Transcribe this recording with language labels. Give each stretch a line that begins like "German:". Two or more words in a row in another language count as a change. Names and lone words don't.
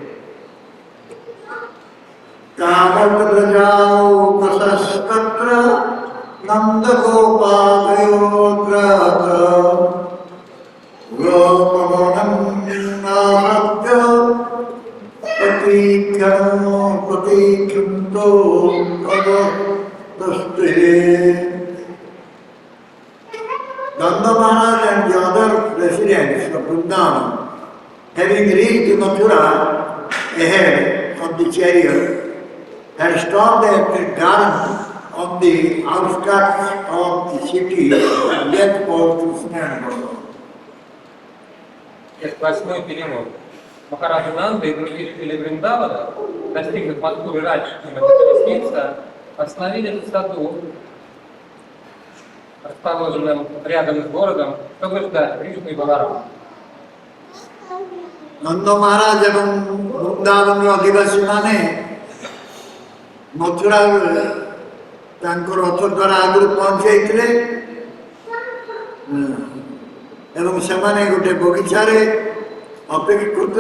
Sanskrit: कामप्रजाौकसस्तत्र नन्दगोपालयोऽग्रात गोपवनं नाहत्य प्रतीक्षन्तो अवतस्ते।
English: Nanda Maharaj and the other residents of Vrindavan, having reached Mathura ahead of the chariot, had stopped at a garden on the outskirts of the city and yet for Krishna and Balaram.
Russian: Это 8 перевод. Махараджа Нанда и другие жители Вриндавана, достигнув Мадхуры раньше, чем эта колесница, остановились в саду, расположенном рядом с городом, чтобы ждать Кришну и Баларама.
Odia: ନନ୍ଦ ମହାରାଜ ଏବଂ ବୃନ୍ଦାବନର ଅଧିବାସୀମାନେ ମଥୁରା ତାଙ୍କ ରଥ ଦ୍ୱାରା ଆଗରୁ ପହଞ୍ଚିଯାଇଥିଲେ ଏବଂ ସେମାନେ ଗୋଟେ ବଗିଚାରେ ଅପେକ୍ଷା କରୁଥିଲେ।